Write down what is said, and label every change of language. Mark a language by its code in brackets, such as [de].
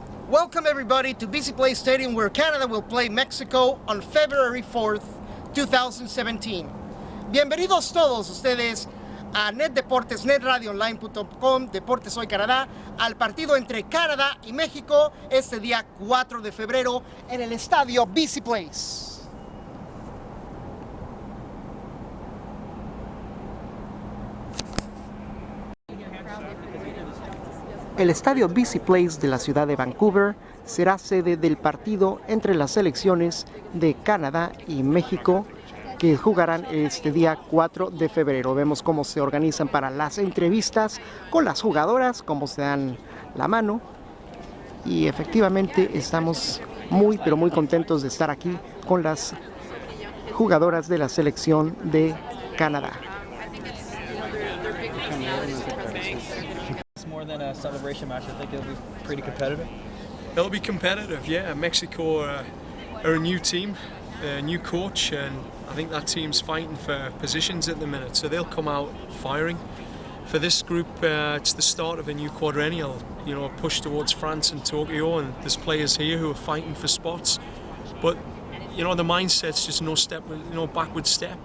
[en] Welcome everybody to BC Place Stadium, where Canada will play Mexico on February 4th, 2017. [es] Bienvenidos todos ustedes a Net Deportes, netradioonline.com, Deportes Hoy Canadá, al partido entre Canadá y México este día 4 de febrero en el estadio BC Place. El estadio BC Place de la ciudad de Vancouver será sede del partido entre las selecciones de Canadá y México, que jugarán este día 4 de febrero. Vemos cómo se organizan para las entrevistas con las jugadoras, cómo se dan la mano. Y efectivamente estamos muy contentos de estar aquí con las jugadoras de la selección de Canadá. [en] More than a celebration match, I think it'll be pretty competitive. It'll be competitive, yeah. Mexico are a new team, a new coach, and I think that team's fighting for positions at the minute, so they'll come out firing. For this group, it's the start of a new quadrennial, you know, a push towards France and Tokyo, and there's players here who are fighting for spots, but you know, the mindset's just no backward step.